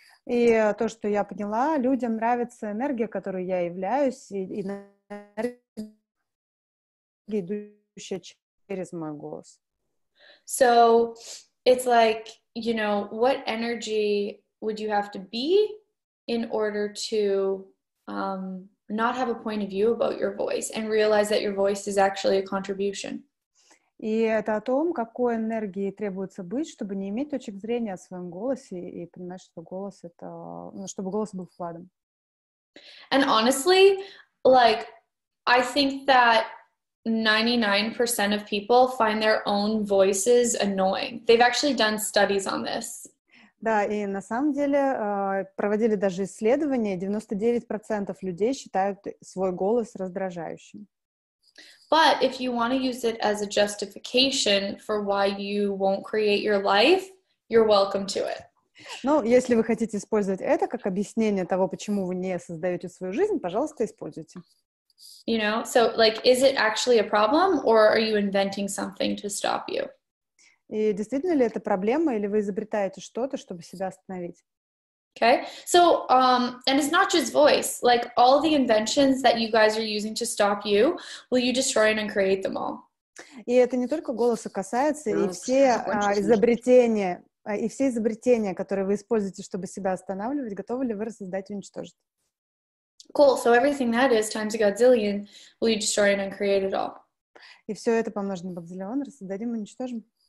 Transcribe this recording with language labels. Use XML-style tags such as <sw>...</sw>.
<ru>И то, что я поняла, людям нравится энергия, которой я являюсь, и энергия, идущая через мой голос.</ru> <en>So it's like, you know, what energy would you have to be in order to not have a point of view about your voice and realize that your voice is actually a contribution.</en> <ru>И это о том, какой энергии требуется быть, чтобы не иметь точек зрения о своем голосе и понимать, что голос это, чтобы голос был вкладом.</ru> <en>And honestly, like, I think that 99% of people find their own voices annoying. They've actually done studies on this.</en> <ru>Да, и на самом деле проводили даже исследования, 99% людей считают свой голос раздражающим.</ru> <en>But if you want to use it as a justification for why you won't create your life, you're welcome to it.</en> <ru>Но если вы хотите использовать это как объяснение того, почему вы не создаете свою жизнь, пожалуйста, используйте.</ru> <en>You know, so like, is it actually a problem or are you inventing something to stop you?</en> <ru>И действительно ли это проблема, или вы изобретаете что-то, чтобы себя остановить?</ru> <en>Okay, so, and it's not just voice, like all the inventions that you guys are using to stop you, will you destroy and uncreate them all?</en> <ru>И это не только голоса касается, и все изобретения, которые вы используете, чтобы себя останавливать, готовы ли вы создать и уничтожить?</ru> <en>Cool, so everything that is times a godzillion, will you destroy and uncreate it all?</en> <ru>И все это помножено на бакзиллион, рассоздадим и уничтожим.</ru>